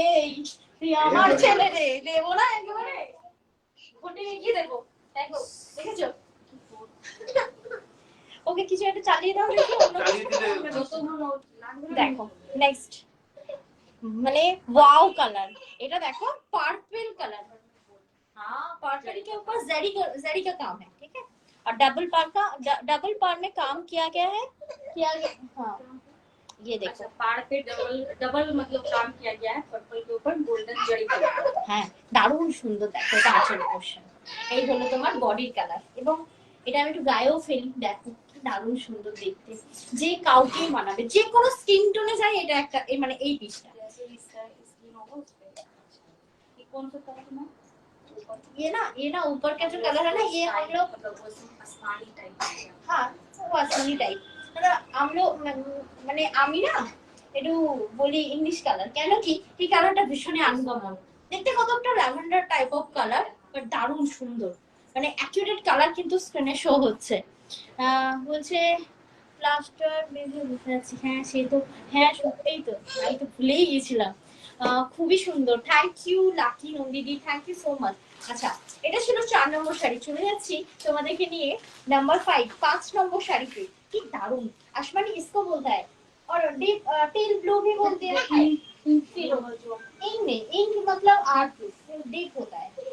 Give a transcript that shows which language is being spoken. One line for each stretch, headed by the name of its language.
Bangla: এই তুই আমার ছেলে রে, দেবো না একেবারে কোটে গিয়ে দেবো। দেখো দেখেছো, ওকে কিছু একটা চালিয়ে দাও দেখি অন্য চালিয়ে দিলে দেখো নেক্সট মানে वाओ कलर। এটা দেখো
Hindi: पर्पल कलर, हाँ पर्पल के ऊपर जरी का काम है, ठीक है। और डबल पार में काम किया गया है, किया गया, हाँ ये देखो पार पे डबल डबल मतलब काम किया गया है पर्पल के ऊपर गोल्डन जड़ी का।
Bangla: হ্যাঁ দারুণ সুন্দর। দেখো এটা আঁচল পোর্শন, এই হলো তোমার বডির কালার। এবং এটা আমি একটু গায়েও ফেলি, দেখো কি দারুণ সুন্দর দেখতে, যে কাউকে মানাবে, যে কোনো স্কিন টোনে যায় এটা একটা মানে এই পিসটা।
Hindi: जैसे इसका स्किन होगा उस पे ये कौन सा कलर में ये ना ऊपर का जो कलर है ना, ये हम लोग मतलब वो आसमानी टाइप का। हाँ वो आसमानी टाइप, हम लोग
Bangla: মানে আমি না একটু বলি ইংলিশ কালার, কেন কি এই কালারটা ভীষণই আনকমন দেখতে, কতটা lavender type of colour, but দারুণ সুন্দর, মানে অ্যাকুরেট কালার কিন্তু স্ক্রিনে শো হচ্ছে। বলছে প্লাস্টার বেজে বুঝতে যাচ্ছি, হ্যাঁ সে তো, হ্যাঁ সত্যিই তো, আমি তো ভুলেই গেছিলাম। খুবই সুন্দর, thank you lucky নন্দিদি, thank you so much. আচ্ছা এটা ছিল 4 নম্বর শাড়ি। চলে যাচ্ছি তোমাদেরকে নিয়ে নাম্বার 5 নম্বর শাড়িতে। কি দারুণ
Hindi: आसमानी इसको बोलता है, और डीप टेल ब्लू भी बोलते हैं। फिर इंक नहीं, इंक मतलब आर्ट डीप होता है।